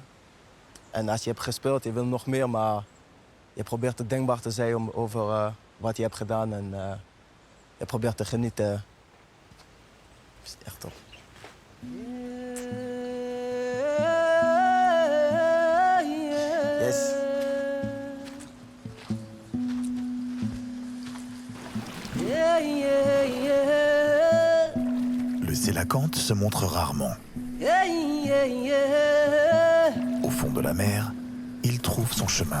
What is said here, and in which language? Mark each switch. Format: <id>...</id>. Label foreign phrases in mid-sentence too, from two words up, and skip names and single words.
<nl>En als je hebt gespeeld, je wil nog meer, maar je probeert te denkbaar te zijn over wat je hebt gedaan en je probeert te genieten. Dat is echt top. Yes.</nl> <fr>Le Sélacanthe se montre rarement. Au fond de la mer, il trouve son chemin.</fr>